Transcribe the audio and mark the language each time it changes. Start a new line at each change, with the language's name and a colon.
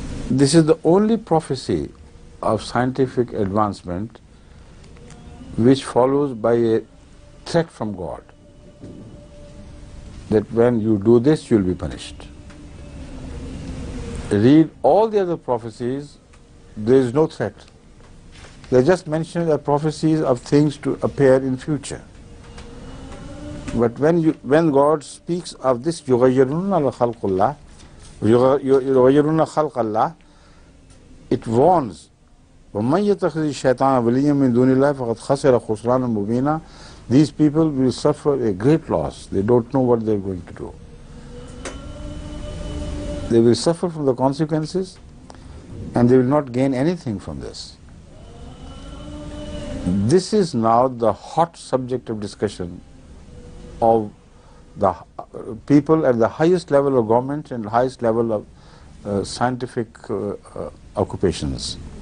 English: This is the only prophecy of scientific advancement which follows by a threat from God, that when you do this, you will be punished. Read all the other prophecies, there is no threat. They just mention the prophecies of things to appear in future. But when God speaks of this
Arabic: يُغَيِّرُونَ خَلْقَ اللَّهِ,
English: it warns,
Arabic: وَمَنْ يَتَخِذِ الشَّيْطَانَ وَلِيًّا مِنْ دُونِ اللَّهِ فَقَدْ خَسِرَ خُسْرَانًا مُبِينًا.
English: These people will suffer a great loss. They don't know what they are going to do. They will suffer from the consequences and they will not gain anything from this. This is now the hot subject of discussion of the people at the highest level of government and the highest level of scientific occupations.